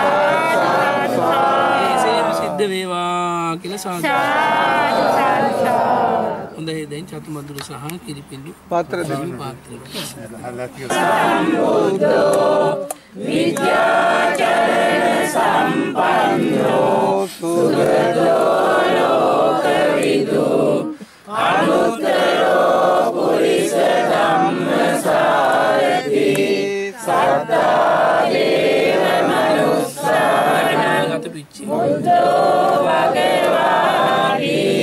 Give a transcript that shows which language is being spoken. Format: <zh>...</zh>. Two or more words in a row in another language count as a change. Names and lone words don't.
<si>ඒසේම සිද්ධ වේවා කියලා සාදු. හොඳයි දැන් චතුමදුර සහ කිරිපිඬු පාත්‍ර දෙන්න.</si> <pi>විද්‍යාචරණ සම්පන්නෝ සුගතෝ ලෝකවිදු අනුත්තරෝ පුරිස ධම්මසාරති සත්තා දේව මනුස්සා බුද්ධෝ භගවාති</pi>